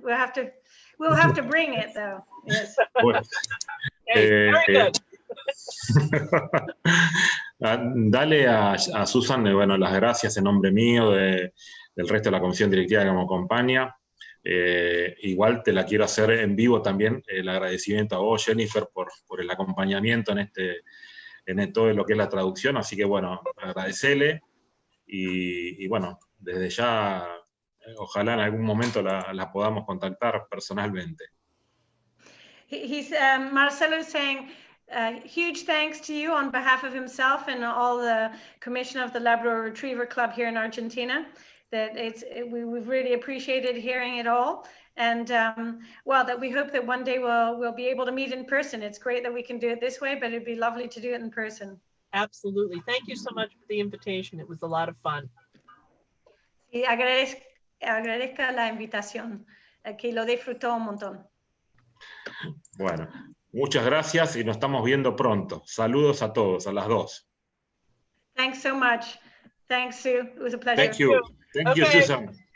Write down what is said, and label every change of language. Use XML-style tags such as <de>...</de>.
<en>We'll have to bring it though. Yes.</en> <es>Bueno,</es> <en>Very good.</en> <es>Dale a Susan, las gracias en nombre mío, del resto de la comisión directiva que me acompaña. Igual te la quiero hacer en vivo también, el agradecimiento a vos, Jennifer, por el acompañamiento en todo lo que es la traducción. Así que agradecele y desde ya, ojalá en algún momento la podamos contactar personalmente.</es> <en>Marcelo is saying, huge thanks to you on behalf of himself and all the commission of the Labrador Retriever Club here in Argentina. That we've really appreciated hearing it all, and well, that we hope that one day we'll be able to meet in person. It's great that we can do it this way, but it'd be lovely to do it in person. Absolutely. Thank you so much for the invitation. It was a lot of fun.</en> <es>Y agradezca la invitación, que lo disfrutó un montón. Bueno, muchas gracias y nos estamos viendo pronto. Saludos a todos, a las dos.</es> <en>Thanks so much. Thanks, Sue. It was a pleasure. Thank you. Thank you, Susan.</en>